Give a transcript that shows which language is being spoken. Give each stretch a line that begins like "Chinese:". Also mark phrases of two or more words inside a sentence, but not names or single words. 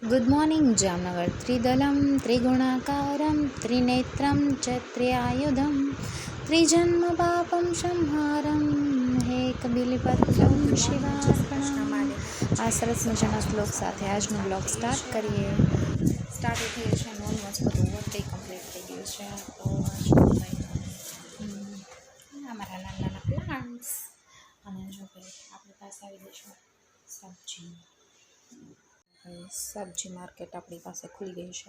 English: good morning Jamnagar.
Sanskrit: त्रिदलं त्रिगुणाकारं त्रिनेत्रं च त्रिआयुधं त्रिजन्म पापं संहारं एकबिल्वपत्रं शिवार्पणम्।
Gujarati: આ સરસ મજાના શ્લોક સાથે આજનો
English: blog start
Gujarati: કરીએ. સ્ટાર્ટ થઈએ છે અને ઓલમોસ્ટ બધું
English: work complete
Gujarati: થઈ ગયું છે. તો અમારા નાના નાના પ્લાન્ટ્સ અને જો ભાઈ આપણી પાસે આવી જઈશું સબ્જી માર્કેટ આપણી પાસે ખુલી ગઈ છે.